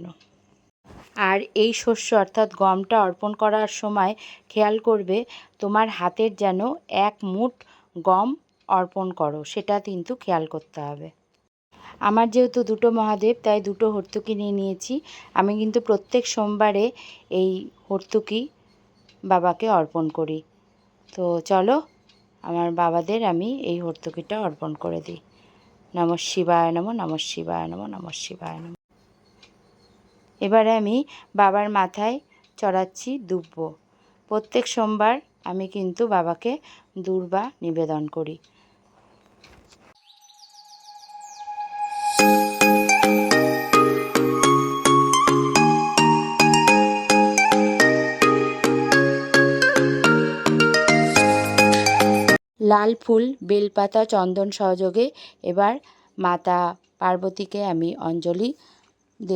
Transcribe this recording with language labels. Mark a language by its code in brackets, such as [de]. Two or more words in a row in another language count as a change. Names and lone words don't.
[bn] আর এই শস্য অর্থাৎ গমটা অর্পণ করার সময় খেয়াল করবে তোমার হাতের যেন এক মুঠ গম অর্পণ করো, সেটা কিন্তু খেয়াল করতে হবে। আমার যেহেতু দুটো মহাদেব তাই দুটো হর্তুকি নিয়ে নিয়েছি। আমি কিন্তু প্রত্যেক সোমবারে এই হর্তুকি বাবাকে অর্পণ করি। তো চলো আমার বাবাদের আমি এই হর্তুকিটা অর্পণ করে দিই। [sa] नमः शिवाय नमः, नमः शिवाय नमः, नमः शिवाय नमः। [bn] এবারে আমি বাবার মাথায় চড়াচ্ছি দুব্ব। প্রত্যেক সোমবার আমি কিন্তু বাবাকে দূর্বা নিবেদন করি। লাল ফুল, বেলপাতা, চন্দন সহযোগে এবার মাতা পার্বতীকে আমি অঞ্জলি দেব।